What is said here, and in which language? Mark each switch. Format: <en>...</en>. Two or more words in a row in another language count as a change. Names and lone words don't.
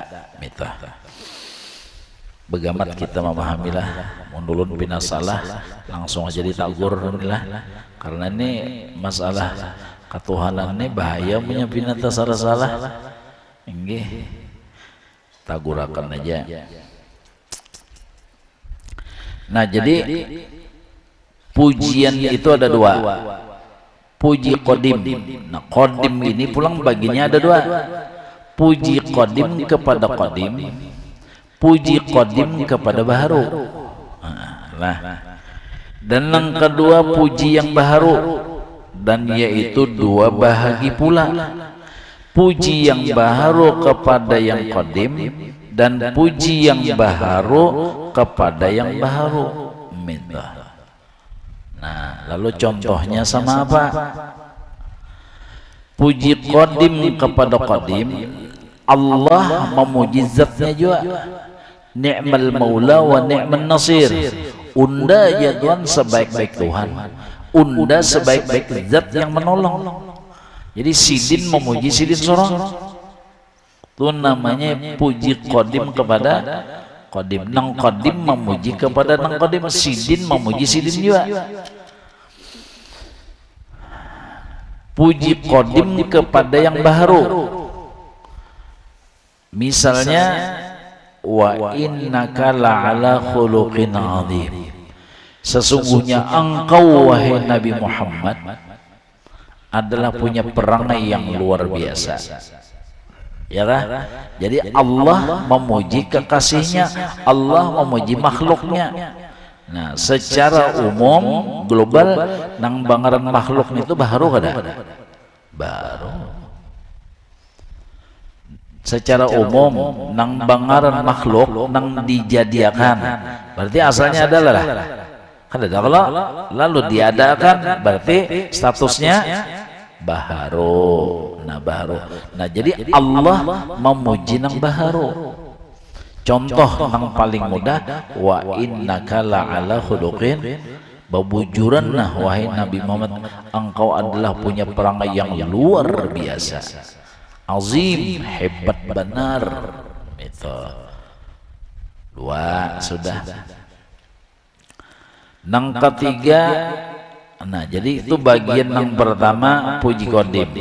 <id>Begamat kita memahamilah, mundulun bina salah langsung aja ditagur lah, karena ini masalah ketuhanan ini bahaya punya bina salah-salah. Nggih, tagurakan aja. Nah, jadi pujian itu ada dua. Puji qadim. Nah, qadim ini pulang baginya ada dua. Puji qadim kepada qadim, puji qadim kepada baharu. Nah, dan yang kedua puji yang baharu, dan yaitu dua bahagi pula. Puji yang baharu kepada yang qadim, dan puji yang baharu kepada yang baharu. Minta. Nah, lalu contohnya sama apa? Puji qadim kepada qadim, Allah memuji zatnya juga.</id> <ar>نعم المولى ونعم النصير.</ar> <id>Unda ya Tuhan sebaik-baik Tuhan, unda sebaik-baik zat yang menolong. Jadi sidin memuji sidin sorong, itu namanya puji qadim kepada qadim. Nang qadim memuji kepada nang qadim, sidin memuji sidin juga. Puji qadim kepada yang baharu, misalnya</id> <ar>وإنك لعلى خلق عظيم,</ar> <id>sesungguhnya engkau wahai Nabi Muhammad adalah punya perangai yang luar biasa. Ya kan? Jadi Allah memuji kekasihnya, Allah memuji makhluknya. Nah, secara umum global nang bangaran makhluk itu baharu kada? Baru. Secara umum nang bangaran makhluk nang dijadiakan, berarti asalnya adalah kada. Kalau lalu diadakan berarti statusnya baharu. Nah, baharu. Nah, jadi Allah memuji nang baharu. Contoh yang paling mudah,</id> <ar>وإنك لعلى خلق,</ar> <id>babujuran nah wahai Nabi Muhammad, engkau adalah punya perangai yang luar biasa, azim, hebat benar. Itu dua sudah. Nang ketiga, nah jadi itu bagian yang pertama puji qadim.</id>